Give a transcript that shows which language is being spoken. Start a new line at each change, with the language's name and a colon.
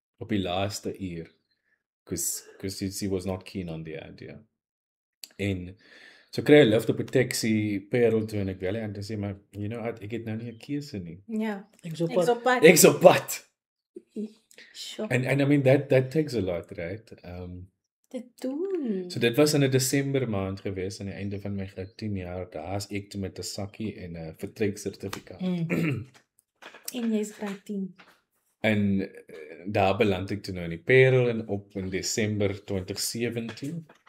Afrikaans: Op die laaste uur,
English: because she was not keen on the idea.
Afrikaans: En so kry hy lift op 'n taxi Parel toe, en ek wil aan te sê, maar ek het nou nie 'n keuse nie. Ja. Ek's op pad.
English: Sure. And that takes a lot, right?
Afrikaans: Dit doen. So dit was in 'n Desember maand gewees, aan die einde van my graad 10 jaar, daar's ek toe met 'n sakkie en 'n vertreksertifikaat. En jy's graad 10. En daar beland ek toe nou in die Parel en op in Desember 2017.